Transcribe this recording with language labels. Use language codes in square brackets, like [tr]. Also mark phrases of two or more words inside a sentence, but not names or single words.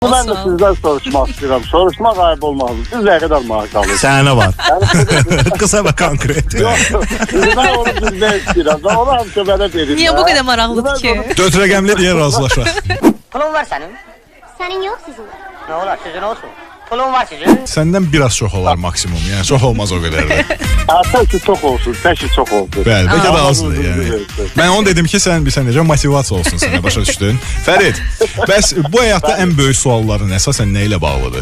[tr] Ben de sizden soruşmak istiyorum. Soruşmak ayıp olmaz. Siz ne kadar maaş alıyorsunuz? [az] Sənə var. [tr] Kısa ve konkret. Yok, ben onu sizden istiyorum. Ben onu hamısı bana verin. Niye bu kadar maraqlıdır ki? [az] 4 rəqəmli deyə razılaşaq. [tr] Pulun var senin. Senin yok sizin. Ne olur sizin olsun. Pulun var sizin. [az] Səndən biraz çox olar maksimum. Yəni çox olmaz o qədər də. Təki çok olsun, təki çok olsun. Bəli, bəlkə də azdır Allah yəni. razı olsun. Mən onu dedim ki, sən bilsən necə motivasiya olsun sənə, başa düşdün? Fərid, bəs bu həyatda ən böyük sualların əsasən nə ilə bağlıdır?